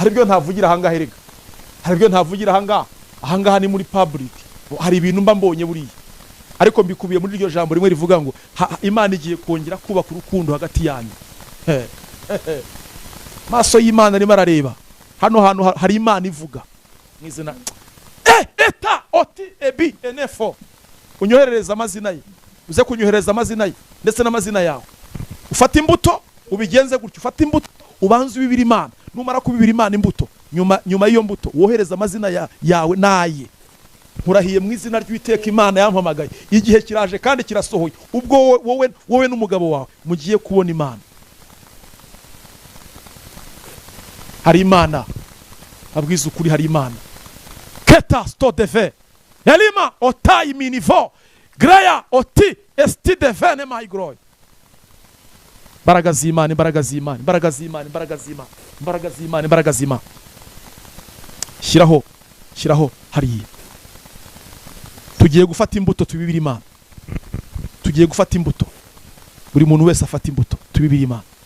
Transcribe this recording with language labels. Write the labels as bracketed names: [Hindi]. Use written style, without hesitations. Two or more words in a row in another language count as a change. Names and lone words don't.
[Kinyarwanda] Hari ibyo ntavugira ahangaha erega, hari ibyo ntavugira ahangaha ni muri public. Hari ibintu mba mbonye buriya, ariko mbikubiye muri iryo jambo rimwe rivuga ngo Imana igiye kongera kubaka urukundo hagati yanyu. Maso y'Imana arimo arareba hano hantu, hari Imana ivuga mwizina eta oti ebi enefo. Unyoherereza amazina ye, uze kunyohereza amazina ye ndetse n'amazina yawe. Ufata imbuto ubigenze gutyo, ufata imbuto ubanze ubibira Imana, numara kubibira Imana imbuto, nyuma y'iyo mbuto wohereza amazina yawe naye. Nkurahiye mu izina ry'Uwiteka Imana yampamagaye, igihe kiraje kandi kirasohoye, ubwo wowe n'umugabo wawe mugiye kubona Imana. Hari Imana, abwiza ukuri, hari Imana. Keta sto deve elima otai minivo greya oti esti devene my glory. Imbaraga z'Imana, imbaraga z'Imana, imbaraga z'Imana, imbaraga z'Imana, imbaraga z'Imana, imbaraga z'Imana. Shyiraho hariya. Tugiye gufata imbuto tubibira Imana. Tugiye gufata imbuto, buri muntu wese afata imbuto tubibira Imana.